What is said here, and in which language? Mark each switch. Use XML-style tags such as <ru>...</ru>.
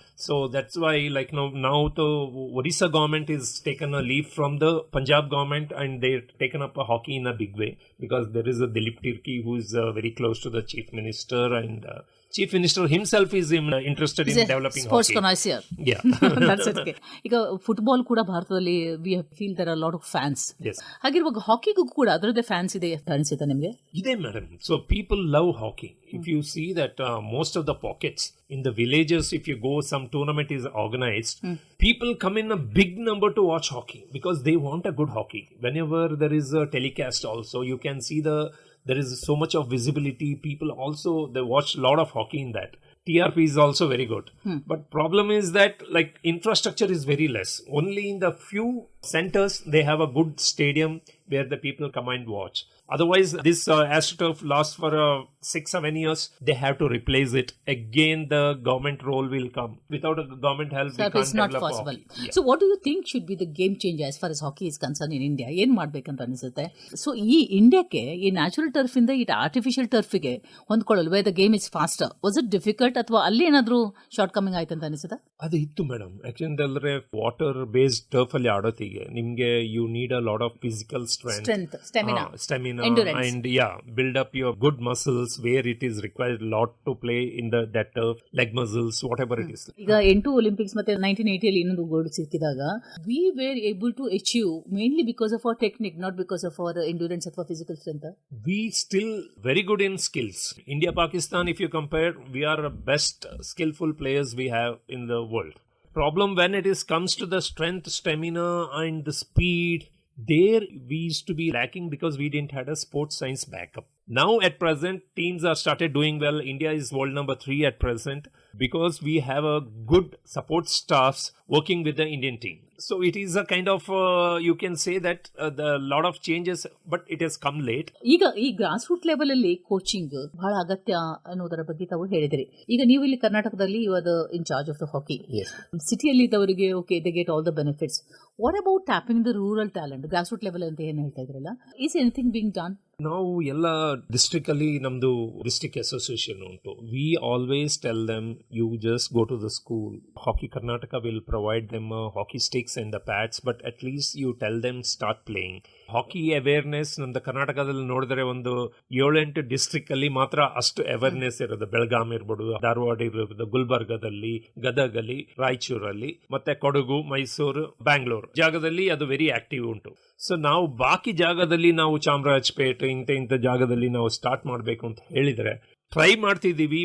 <en>So that's why, like now the Odisha government is taken a leaf from the Punjab government, and they've taken up a hockey in a big way, because there is a Dilip Tirki who is very close to the Chief Minister, and Chief Minister himself is interested in developing sports hockey. connoisseur. Yeah. That's it.</en> <kn>ಈಗ football ಕೂಡ ಭಾರತದಲ್ಲಿ</kn> <en>we feel there are a lot of fans. Yes.</en> <kn>ಹಾಗಿರುವಾಗ ಹಾಕಿಗೂ ಕೂಡ ಅದರದ್ದೇ fans ಇದೆ ಅನಿಸುತ್ತೆ ನಿಮಗೆ? ಇದೆ</kn> <en>madam. So people love hockey. If you see that most of the pockets in the villages, if you go, some tournament is organized, people come in a big number to watch hockey because they want a good hockey. Whenever there is a telecast also, you can see there is so much of visibility. People also, they watch a lot of hockey in that. TRP is also very good. But problem is that, like, infrastructure is very less. Only in the few centers, they have a good stadium where the people come and watch. Otherwise, this AstroTurf lasts for 6-7 years. They have to replace it. Again, the government role will come. Without a government help, we can't it's not develop possible. hockey. Yeah. So what do you think should be the game changer as far as hockey is concerned in India?</en> <kn>ಏನ್ ಮಾಡ್ಬೇಕಂತ ಅನಿಸುತ್ತೆ? So ಈ ಇಂಡಿಯಾಕ್ಕೆ ಈ natural turf ಇಂದ ಈ artificial ಟರ್ಫಿಗೆ ಹೊಂದ್ಕೊಳ್ಳಲು</kn> <en>the game is faster, was it difficult,</en> <kn>ಅಥವಾ ಅಲ್ಲಿ ಏನಾದ್ರು ಶಾರ್ಟ್ ಕಮಿಂಗ್ ಆಯ್ತು ಅಂತ ಅನಿಸುತ್ತಾ? ಅದು ಇತ್ತು ಮೇಡಮ್. ಯಾಕೆಂದ್ರೆ ವಾಟರ್ ಬೇಸ್ಡ್ ಟರ್ಫ್ ಅಲ್ಲಿ ಆಡೋತಿಗೆ ನಿಮ್ಗೆ</kn> <en>You need a lot of physical strength, stamina, endurance. And build up your good muscles where it is required a lot to play in that turf, leg muscles, whatever it is.</en> <kn>ಈಗ 8 Olympics ಮತ್ತೆ 1980 ಅಲ್ಲಿ ಇನ್ನೊಂದು gold ಸಿಕ್ಕಿದಾಗ</kn> <en>we were able to achieve mainly because of our technique, not because of our endurance</en> <kn>ಅಥವಾ</kn> <en>physical strength. We still very good in skills. India, Pakistan, if you compare, we are the best skillful players we have in the world. Problem when it comes to the strength, stamina and the speed, there we used to be lacking because we didn't have a sports science backup. Now at present, teams are started doing well. India is world number 3 at present because we have a good support staffs working with the Indian team. So it is a kind of, you can say that the lot of changes, but it has come late.</en> <kn>ಈಗ ಈ grass root level ಅಲ್ಲಿ coaching ಬಹಳ ಅಗತ್ಯ ಅನ್ನೋದರ ಬಗ್ಗೆ ತಾವು ಹೇಳಿದ್ರಿ. ಈಗ ನೀವು ಇಲ್ಲಿ ಕರ್ನಾಟಕದಲ್ಲಿ</kn> <en>You are the in charge of the hockey.</en> <kn>ಸಿಟಿಯಲ್ಲಿ ಇದ್ದವರಿಗೆ</kn> <en>Okay, they get all the benefits. What about tapping the rural talent grass root level</en> <kn>ಅಂತ ಏನು ಹೇಳ್ತಾ ಇದ್ರಲ್ಲ,</kn> <en>Is anything being done?</en> <kn>ನಾವು ಎಲ್ಲ ಡಿಸ್ಟ್ರಿಕ್ಟ್ ಅಲ್ಲಿ ನಮ್ದು ಡಿಸ್ಟ್ರಿಕ್ಟ್ ಅಸೋಸಿಯೇಷನ್ ಉಂಟು.</kn> <en>We always tell them You just go to the school. Hockey Karnataka will provide them hockey sticks and the pads, but at least you tell them start playing.</en> <kn>Hockey awareness ನಮ್ದು ಕರ್ನಾಟಕದಲ್ಲಿ ನೋಡಿದ್ರೆ ಒಂದು 7-8 district ಅಲ್ಲಿ ಮಾತ್ರ ಅಷ್ಟು awareness ಇರೋದು. ಬೆಳಗಾಂ ಇರ್ಬೋದು, ಧಾರವಾಡ ಇರ್ಬೋದು, ಗುಲ್ಬರ್ಗದಲ್ಲಿ, ಗದಗಲ್ಲಿ, ರಾಯಚೂರಲ್ಲಿ, ಮತ್ತೆ ಕೊಡಗು, ಮೈಸೂರು, ಬ್ಯಾಂಗ್ಳೂರು ಜಾಗದಲ್ಲಿ ಅದು</kn> <en>very active</en> <kn>ಉಂಟು. ಸೊ ನಾವು ಬಾಕಿ ಜಾಗದಲ್ಲಿ ನಾವು ಚಾಮರಾಜಪೇಟೆ ಇಂಥ ಜಾಗದಲ್ಲಿ ನಾವು ಸ್ಟಾರ್ಟ್ ಮಾಡಬೇಕು ಅಂತ ಹೇಳಿದ್ರೆ ಟ್ರೈ ಮಾಡ್ತಿದ್ದೀವಿ.</kn>